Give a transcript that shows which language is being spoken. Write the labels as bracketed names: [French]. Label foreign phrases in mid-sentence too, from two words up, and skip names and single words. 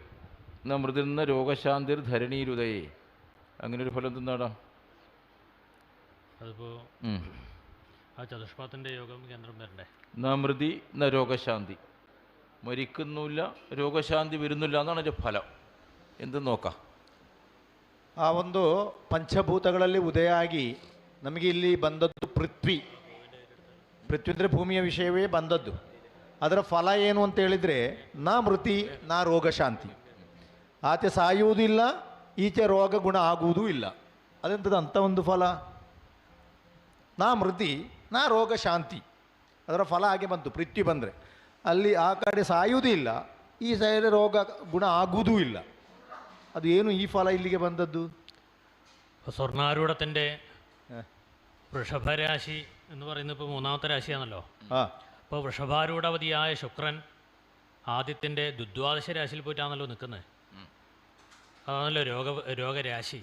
[Sanskrit] ന മൃതിർന്ന രോഗശാന്തിർ ധരണീരുദയേ. [Malayalam] അങ്ങനെ ഒരു ഫലം തിന്നാടാ. അതിപ്പോൾ ആ ചതുഷ്പാദത്തിൻ്റെ യോഗം കേന്ദ്രം വരണ്ടേ? [Sanskrit] ന മൃതി ന രോഗശാന്തി, [Malayalam] മരിക്കുന്നില്ല, രോഗശാന്തി വരുന്നില്ല എന്നാണ് അതിൻ്റെ ഫലം. എന്ത് നോക്കാം. [Kannada] ಆ ಒಂದು ಪಂಚಭೂತಗಳಲ್ಲಿ ಉದಯ ಆಗಿ ನಮಗೆ ಇಲ್ಲಿ ಬಂದದ್ದು ಪೃಥ್ವಿ. ಪೃಥ್ವಿ ಅಂದರೆ ಭೂಮಿಯ ವಿಷಯವೇ ಬಂದದ್ದು. ಅದರ ಫಲ ಏನು ಅಂತ ಹೇಳಿದರೆ [Sanskrit] ನಾ ಮೃತಿ ನಾ ರೋಗ ಶಾಂತಿ. [Kannada] ಆಚೆ ಸಾಯುವುದೂ ಇಲ್ಲ, ಈಚೆ ರೋಗ ಗುಣ ಆಗುವುದೂ ಇಲ್ಲ. ಅದೆಂಥದ್ದು ಅಂಥ ಒಂದು ಫಲ. [Sanskrit] ನಾ ಮೃತಿ ನಾ ರೋಗ ಶಾಂತಿ, [Kannada] ಅದರ ಫಲ ಹಾಗೆ ಬಂತು. ಪೃಥ್ವಿ ಬಂದರೆ ಅಲ್ಲಿ ಆ ಕಡೆ ಸಾಯುವುದೂ ಇಲ್ಲ, ಈ ಸೈಡ್ ರೋಗ ಗುಣ ಆಗುವುದೂ ಇಲ್ಲ. ಅದು ಏನು ಈ ಫಲ ಇಲ್ಲಿಗೆ ಬಂದದ್ದು? [Malayalam] സ്വർണ്ണാരൂഢത്തിൻ്റെ വൃഷഭരാശി എന്ന് പറയുന്നത് ഇപ്പോൾ 3ാമത്തെ രാശിയാണല്ലോ. അപ്പോൾ വൃഷഭാരൂഢവതിയായ ശുക്രൻ ആദിത്യൻ്റെ ദ്വാദശ രാശിയിൽ പോയിട്ടാണല്ലോ നിൽക്കുന്നത്. അതാണല്ലോ രോഗരാശി.